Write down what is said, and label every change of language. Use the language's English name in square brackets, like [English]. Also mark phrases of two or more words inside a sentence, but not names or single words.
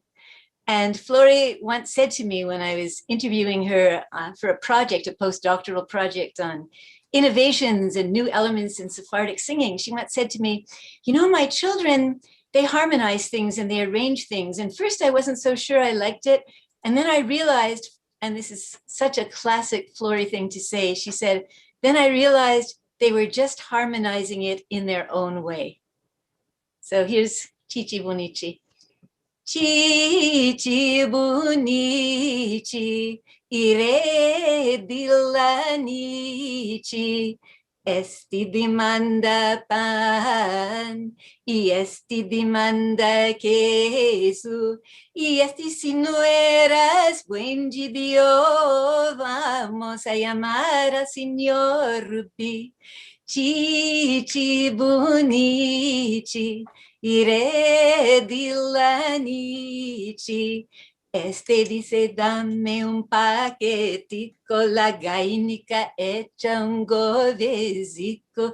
[English] And Flory once said to me when I was interviewing her for a project, a postdoctoral project on innovations and new elements in Sephardic singing, she once said to me, my children, they harmonize things and they arrange things. And first I wasn't so sure I liked it. And then I realized, and this is such a classic Flory thing to say, she said, then I realized they were just harmonizing it in their own way. So here's [Ladino] Chichi Bunichi. Chichi Bunichi, ire dilanichi, esti demanda pan, y esti demanda queso, y esti si no eras buen Dios, vamos a llamar al Señor Rupi. Chichi Bunichi, ire dilanici, Este dice, dame un paquetico, la gainica hecha un godecico.